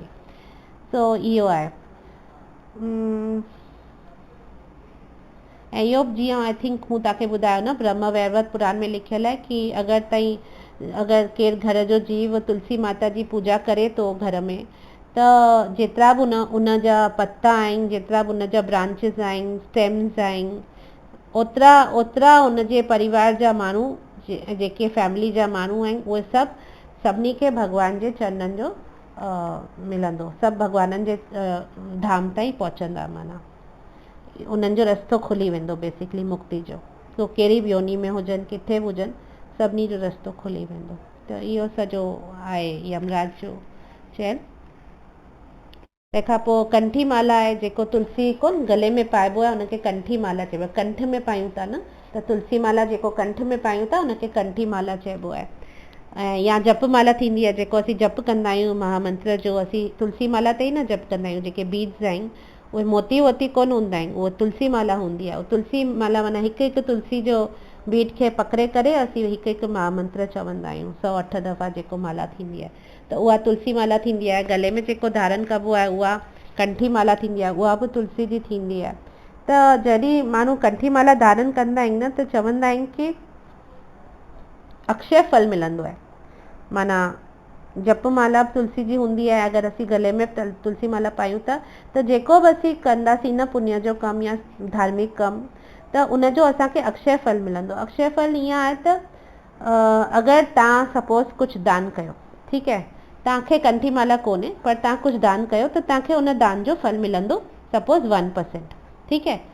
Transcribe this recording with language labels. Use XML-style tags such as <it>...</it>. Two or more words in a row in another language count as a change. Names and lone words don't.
<sd>सो इहो आहे। ऐं इहो जीअं</sd> <en>I think</en> <sd>मूं तव्हांखे ॿुधायो न, ब्रह्म वैवर्त पुराण में लिखियल आहे कि अगरि केरु घर जो जीव तुलसी माता जी पूजा करे थो घर में, त जेतिरा बि उन जा पत्ता आहिनि, जेतिरा बि उन जा ब्रांचिस आहिनि, स्टेम्स आहिनि, ओतिरा उन जे परिवार जा माण्हू, जेके फैमिली जा माण्हू आहिनि, उहे सभिनी खे भॻवान जे चरणनि जो मिलंदो, सभु भॻवाननि जे धाम ताईं पहुचंदा, माना उन्हनि जो रस्तो खुली वेंदो बेसिकली मुक्ति जो। तो कहिड़ी बि योनी में हुजनि, किथे बि हुजनि, सभिनी जो रस्तो खुली वेंदो। त इहो सॼो आहे यमराज जो चयन। तंहिंखां पोइ कंठी माला आहे, जेको तुलसी कोन गले में पाइबो आहे उनखे कंठी माला चइबो आहे, कंठ में पायूं था न, त तुलसी माला जेको कंठ में पायूं था उनखे कंठी माला चइबो आहे। ऐं या जप माला थींदी आहे, जेको असीं जप कंदा आहियूं महामंत्र जो, असीं तुलसी माला ते ई न जप कंदा आहियूं, जेके बीड्स आहिनि उहे मोती वोती कोन हूंदा आहिनि, उहो तुलसी माला हूंदी आहे। तुलसी माला माना हिकु हिकु तुलसी जो बीड खे पकड़े करे असीं हिकु हिकु महामंत्र चवंदा आहियूं, 108 दफ़ा जेको माला थींदी आहे, त उहा तुलसी माला थींदी आहे। गले में जेको धारण कबो आहे उहा कंठी माला थींदी आहे, उहा बि तुलसी जी थींदी आहे। त जॾहिं माण्हू कंठी माला धारण कंदा आहिनि न, त चवंदा आहिनि कि अक्षय फल मिलंदो आहे। माना जप माला तुलसी जी हूंदी आहे, अगरि असीं गले में तुलसी माला पायूं था त जेको बि असीं कंदासीं न पुण्य जो कमु या धार्मिक कमु, त उनजो असांखे अक्षय फल मिलंदो। अक्षय फल ईअं आहे त अगरि तव्हां सपोज़ कुझु दान कयो, ठीकु आहे, तव्हांखे कंठी माला कोन्हे पर तव्हां कुझु दान कयो त तव्हांखे उन दान जो फल मिलंदो सपोज़ 1%, ठीकु आहे।</sd>